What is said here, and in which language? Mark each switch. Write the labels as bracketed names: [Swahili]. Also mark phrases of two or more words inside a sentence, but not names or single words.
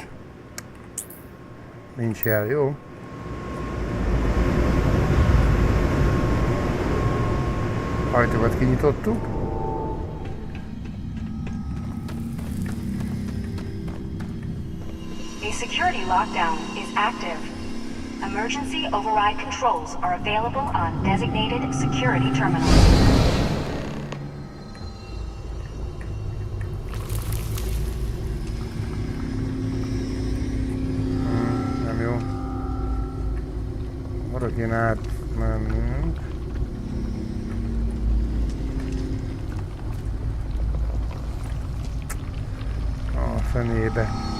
[Hungarian] Nincs jel, jó? Ajtókat kinyitottuk. [English] A security lockdown is active. Emergency override controls are available on designated security terminals. [Hungarian] Nem jó. Arra kéne átmennünk. A fenébe.